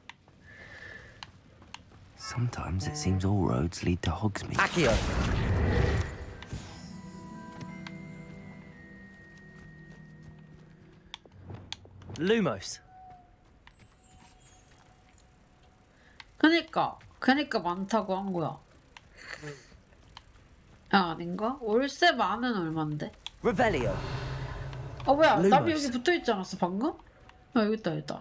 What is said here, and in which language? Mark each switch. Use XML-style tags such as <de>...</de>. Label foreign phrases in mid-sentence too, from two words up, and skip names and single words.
<en>Sometimes it seems all roads lead to Hogsmeade.</en> <la>Accio. Lumos.</la> <ko>그니까 많다고 한 거야. 아, 아닌가? 월세 만은 얼만데?</ko> <la>Revelio.</la> <ko>아 뭐야?</ko> <la>Lumos.</la> <ko>나비 여기 붙어 있지 않았어 방금? 아 여기 있다.</ko>